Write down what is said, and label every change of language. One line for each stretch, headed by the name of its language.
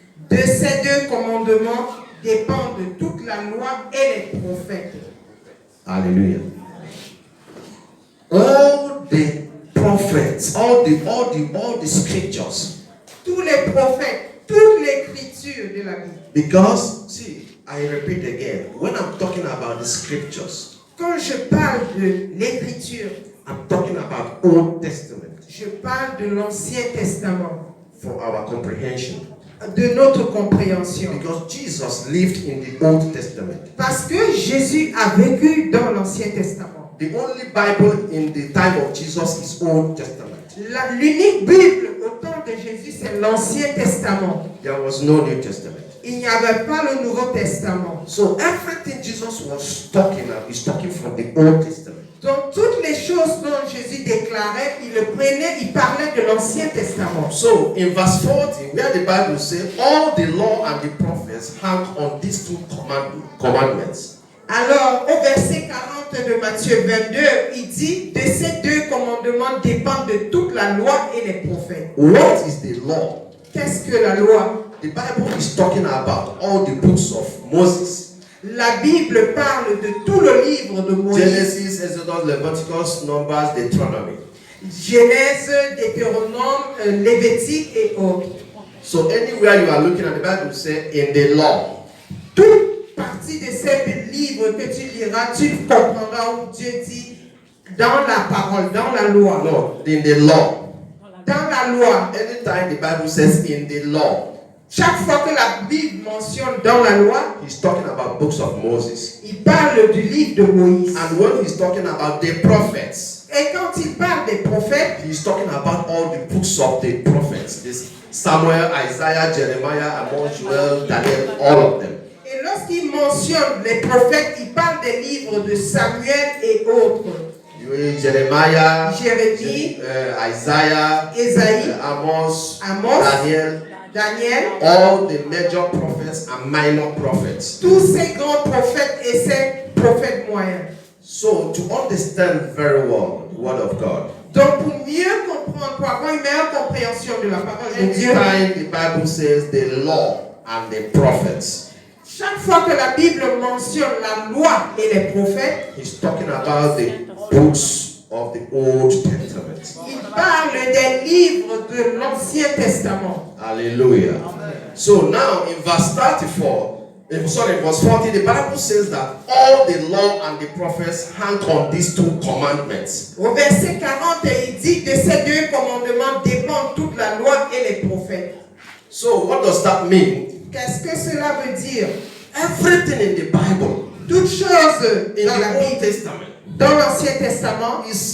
French: De ces deux commandements dépendent toute la loi et les prophètes.
English: Hallelujah. All the prophets, all the scriptures.
French: Tous les prophètes, toute l'écriture de la Bible.
English: Because, see, I repeat again, when I'm talking about the scriptures,
French: quand je parle de l'écriture,
English: I'm talking about Old Testament.
French: Je parle de l'Ancien Testament.
English: For our comprehension.
French: De notre compréhension.
English: Because Jesus lived in the Old Testament.
French: Parce que Jésus a vécu dans l'Ancien Testament.
English: The only Bible in the time of Jesus is Old Testament.
French: L'unique Bible au temps de Jésus, c'est l'Ancien Testament.
English: There was no New Testament.
French: Il n'y avait pas le Nouveau Testament.
English: So everything Jesus was talking about is talking from the Old Testament.
French: Donc toutes les choses dont Jésus déclarait, il parlait de l'Ancien Testament.
English: So in verse 40, where the Bible says, all the law and the prophets hang on these two commandments.
French: Alors au verset 40 de Matthieu 22, il dit, de ces deux commandements dépendent de toute la loi et les prophètes.
English: What is the law?
French: Qu'est-ce que la loi?
English: The Bible is talking about all the books of Moses.
French: La Bible parle de tout le livre de Moïse.
English: Genesis, Exodus, Leviticus, Numbers, Deuteronomy.
French: Genèse, Deutéronome, Lévitique et autres.
English: So anywhere you are looking at the Bible, say in the law.
French: Toute partie de ces livres que tu liras, tu comprendras où Dieu dit dans la parole, dans la loi.
English: No, in the law.
French: Dans la loi.
English: Anytime the Bible says in the law.
French: Chaque fois que la Bible mentionne dans la loi,
English: he's talking about books of Moses.
French: Il parle du livre de Moïse.
English: And when he's talking about the prophets,
French: et quand il parle des prophètes,
English: he's talking about all the books of the prophets. This Samuel, Isaiah, Jeremiah, Amos, Joel, Daniel, all of them.
French: Et lorsqu'il mentionne les prophètes, il parle des livres de Samuel et autres.
English: Jeremiah,
French: Jérémie,
English: Isaiah,
French: Esaïe,
English: Amos,
French: Daniel,
English: all the major prophets and minor prophets.
French: Tous ces grands prophètes et ces prophètes moyens.
English: So to understand very well the word of God,
French: donc pour mieux comprendre pour avoir une meilleure compréhension de la parole de Dieu.
English: Anytime the Bible says the law and the prophets,
French: Chaque fois que la Bible mentionne la loi et les prophètes,
English: he's talking about the books of the Old Testament.
French: il parle des livres de l'Ancien Testament. Hallelujah.
English: So now in verse 34, in verse 40, the Bible says that all the law and the prophets hang on these two commandments.
French: Au verset 40, il dit de ces deux commandements dépendent toute la loi et les prophètes.
English: So what does that mean?
French: Qu'est-ce que cela veut dire?
English: Everything in the Bible,
French: Toute chose
English: in
French: dans la
English: the Old
French: Bible,
English: Testament,
French: dans l'Ancien Testament,